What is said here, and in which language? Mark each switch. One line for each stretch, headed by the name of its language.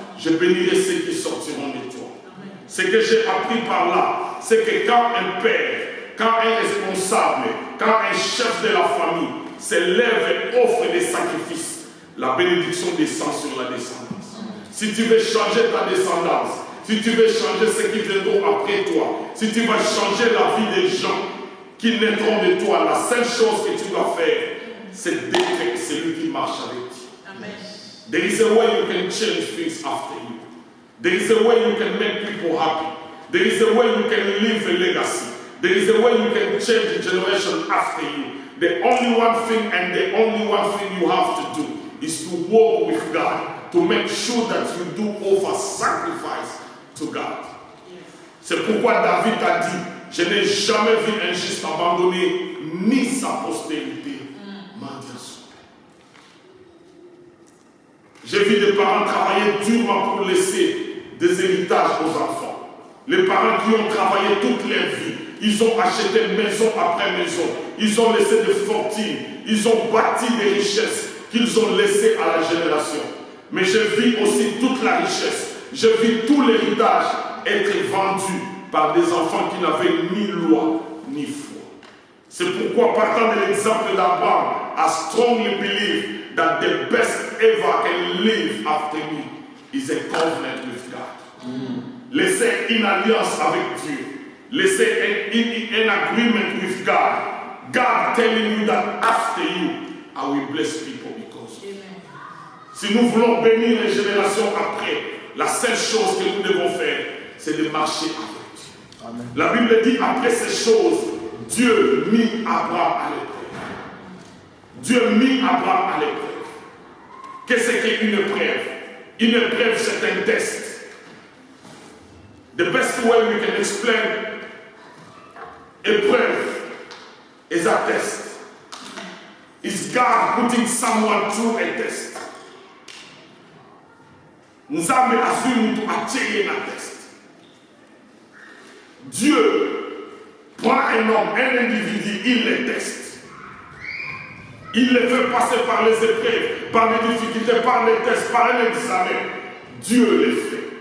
French: Je bénirai ceux qui sortiront de toi. Ce que j'ai appris par là, c'est que quand un père, quand un responsable, quand un chef de la famille se lève et offre des sacrifices, la bénédiction descend sur la descendance. Si tu veux changer ta descendance, si tu veux changer ceux qui viendront après toi, si tu vas changer la vie des gens qui naîtront de toi, la seule chose que tu dois faire, c'est d'être celui qui marche avec toi. Amen.
English: There is a way you can change things after you. There is a way you can make people happy. There is a way you can leave a legacy. There is a way you can change the generation after you. The only one thing and the only one thing you have to do is to walk with God, to make sure that you do offer sacrifice to God.
French: C'est pourquoi David a dit, je n'ai jamais vu un juste abandonner ni sa postérité mendier son pain. J'ai vu des parents travailler durement pour laisser des héritages aux enfants. Les parents qui ont travaillé toute leur vie, ils ont acheté maison après maison, ils ont laissé des fortunes, ils ont bâti des richesses qu'ils ont laissées à la génération. Mais je vis aussi toute la richesse, je vis tout l'héritage être vendu par des enfants qui n'avaient ni loi ni foi. C'est pourquoi, partant de l'exemple d'Abraham,
English: I strongly believe that the best ever can live after me is a covenant with God.
French: Laissez une alliance avec Dieu. Laissez
English: an agreement with God. God telling you that after you, I will bless people because of you.
French: Si nous voulons bénir les générations après, la seule chose que nous devons faire, c'est de marcher avec Dieu. Amen. La Bible dit, après ces choses, Dieu mit Abraham à l'épreuve. Dieu mit Abraham à l'épreuve. Qu'est-ce qu'une épreuve? Une épreuve, c'est un test.
English: The best way we can explain épreuve is a test. Is God putting someone through a test?
French: Nous avons assumé à tirer un test. Dieu prend un homme, un individu, il le teste. Il le fait passer par les épreuves, par les difficultés, par les tests, par un examen. Dieu le fait.